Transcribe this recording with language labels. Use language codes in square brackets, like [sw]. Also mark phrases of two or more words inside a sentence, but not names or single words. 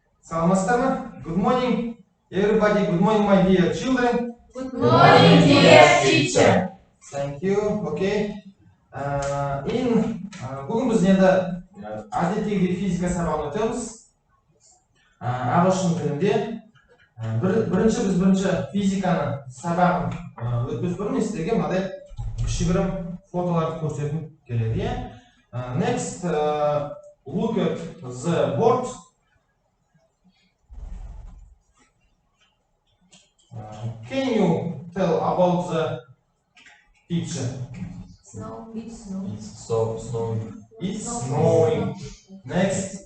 [kk] Salamastarma. [en] Good morning, everybody. Good morning, my dear children. Good morning, dear teacher. Thank you. Okay. [kk] Бүгін біз енді әдеттегідей физика сабағын өтеміз. Ағылшын тілінде. Бірінші физиканы сабағын өтпес бұрын сіздерге мынадай кішігірім фотоларды көрсеткім келеді. [en] Next, look at the board. Can you tell about the picture? It's snowing. It's snowing. Next,